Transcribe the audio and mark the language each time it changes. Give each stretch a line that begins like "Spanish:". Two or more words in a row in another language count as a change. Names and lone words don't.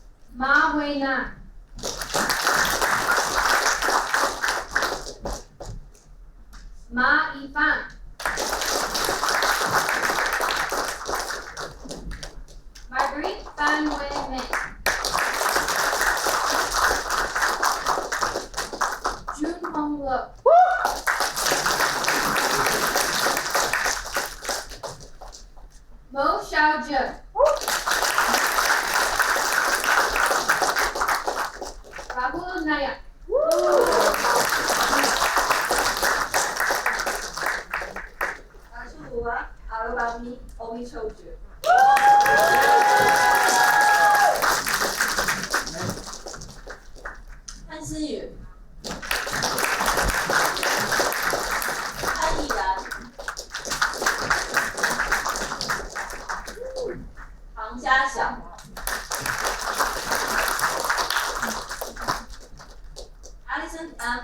Chinese: 马维娜，马一帆，Marguerite Van Weyman，June Hong Lo，Mo Xiaozhen。Rahul Nayak. Fuqua Alabami Omichoju. 潘思雨、潘毅然、唐家晓、Alison M.